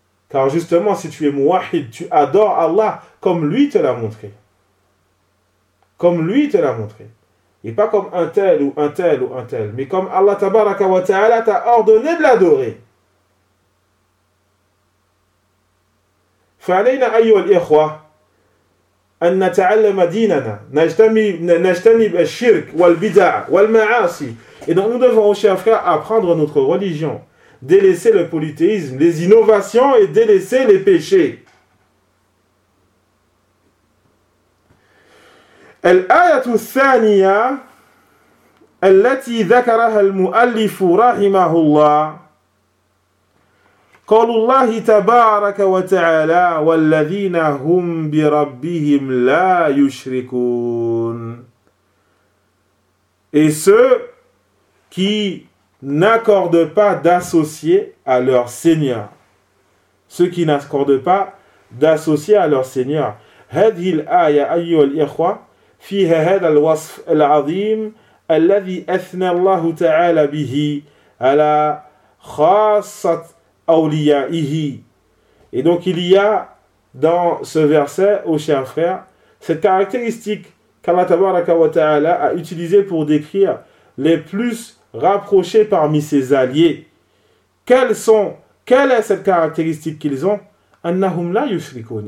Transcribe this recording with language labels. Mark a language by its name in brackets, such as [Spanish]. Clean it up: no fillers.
[French] Car justement, si tu es muwahid, tu adores Allah comme lui te l'a montré. Comme lui te l'a montré. Et pas comme un tel ou un tel ou un tel, mais comme Allah tabaraka wa ta'ala t'a ordonné de l'adorer. [Arabic] Fa'alayna ayyu al-ikhwa أن نتعلم ديننا نجتنب الشرك والبدع والمعاصي. [French] Et donc nous devons, chers frères, apprendre notre religion, délaisser le polythéisme, les innovations et délaisser les péchés. [Arabic] الآية الثانية التي ذكرها المؤلف رحمه الله قول الله تبارك وتعالى والذين هم بربهم لا يشركون [French] Et ceux qui n'accordent pas d'associés à leur Seigneur. Ceux qui n'accordent pas d'associés à leur Seigneur. [Arabic] هذه الآية أيها الإخوة فيها هذا الوصف العظيم الذي أثنى الله تعالى به على خاصة أوليائه. [French] Et donc il y a dans ce verset, ô chers frères, cette caractéristique qu'Allah tabaraka wa ta'ala a utilisée pour décrire les plus rapprochés parmi ses alliés. Quelle est cette caractéristique qu'ils ont ? [Arabic] Annahum la yushrikun.